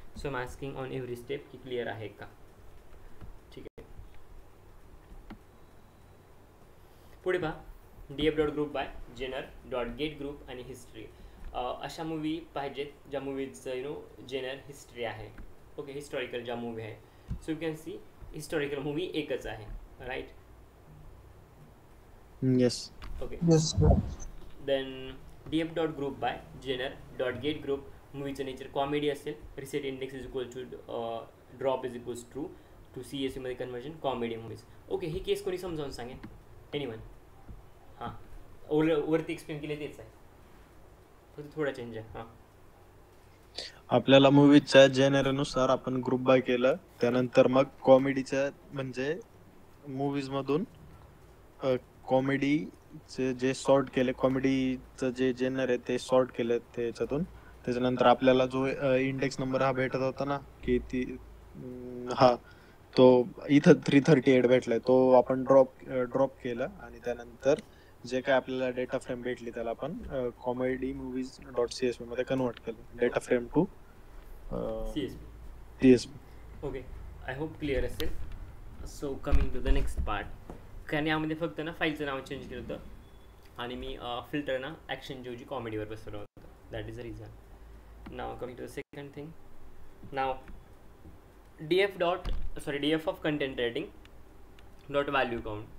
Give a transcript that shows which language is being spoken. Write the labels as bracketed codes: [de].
[en] so I am asking on every step [mr] की clear आहे का. ठीक आहे, पुढे पहा. df dot group by Jenner dot gate group आणि हिस्ट्री. अशा मूवी पाहिजेत ज्या मूवीचं जेनर हिस्ट्री आहे. ओके, हिस्टॉरिकल ज्या मूवी आहे. [en] so you can see [mr] historical movie एकच आहे, right. [en] Yes. Okay, Yes, sir. Then df dot group by genre dot get group. [mr] मूवीचं nature comedy असेल. [en] Reset index is equal to drop is equals true. [mr] To CSVमध्ये conversion comedy movies. Okay, ही केस कोणी समजावून सांगेन? Anyone? हां, वरती explain केले तेच आहे, फक्त थोडा चेंज आहे. हां, आपल्याला मूवीच्या जेनरनुसार आपण ग्रुप बाय केलं, त्यानंतर मग कॉमेडीच्या म्हणजे मूवीज मधून कॉमेडीचे जे सॉर्ट केले, कॉमेडीचं जे जेनर आहे ते सॉर्ट केलं त्याच्यातून. त्याच्यानंतर आपल्याला जो इंडेक्स नंबर हा भेटत होता ना की ती हा तो इथं 338 भेटलाय, तो आपण ड्रॉप केलं, आणि त्यानंतर जे काय आपल्याला डेटा फ्रेम भेटली त्याला आपण कॉमेडी मूवीज डॉट CSV मध्ये कन्वर्ट केलं, data frame to CSV. Okay, [en] I hope [mr] clear असेल. [en] So coming to the next part. [mr] कारण यामध्ये फक्त ना फाईलचं नाव चेंज केलं होतं आणि मी फिल्टर ना ॲक्शनच्या ऐवजी कॉमेडीवर बसवलं होतं. [en] That is the reason. Now coming to the second thing. Now DF of content rating dot value count.